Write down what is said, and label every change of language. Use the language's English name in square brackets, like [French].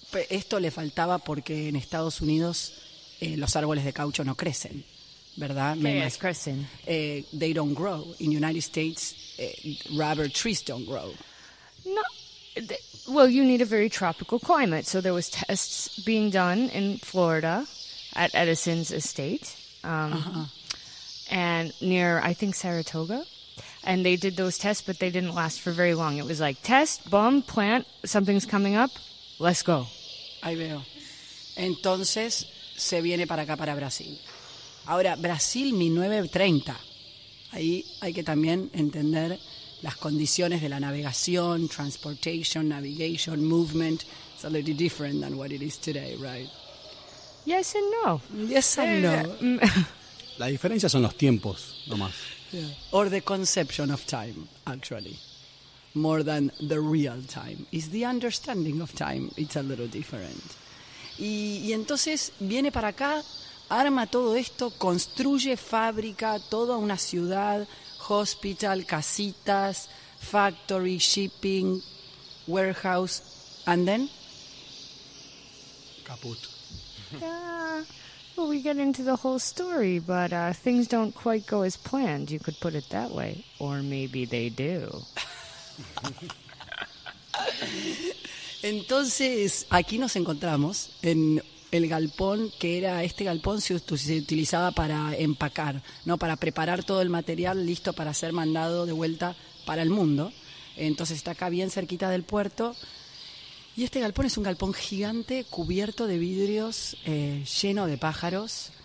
[Spanish] Esto le faltaba porque en Estados Unidos los árboles de caucho no crecen, ¿verdad? Yes, crecen. [English] They don't grow. In the United States, rubber trees don't grow. No. Well, you need a very tropical climate. So there was tests being done in Florida at Edison's estate. And near, I think, Saratoga. And they did those tests, but they didn't last for very long. It was like, test, bomb, plant, something's coming up. Let's go. [Spanish] Ahí veo. Entonces, se viene para acá, para Brasil. Ahora, Brasil 1930. Ahí hay que también entender las condiciones de la navegación, [English] transportation, navigation, movement. It's a little different than what it is today, right? Yes and no. Yes and no. [Spanish] La diferencia son los tiempos, nomás. [English] Yeah. Or the conception of time, actually. More than the real time. It's the understanding of time. It's a little different. [Spanish] Y entonces viene para acá, arma todo esto, construye fábrica, toda una ciudad, hospital, casitas, [English] factory, shipping, warehouse, and then? Caput. Yeah, well, we get into the whole story, but things don't quite go as planned, you could put it that way. Or maybe they do. [Spanish] Entonces, aquí nos encontramos en el galpón, que era este galpón se utilizaba para empacar, ¿no? Para preparar todo el material listo para ser mandado de vuelta para el mundo. Entonces, está acá bien cerquita del puerto. Y este galpón es un galpón gigante, cubierto de vidrios, lleno de pájaros.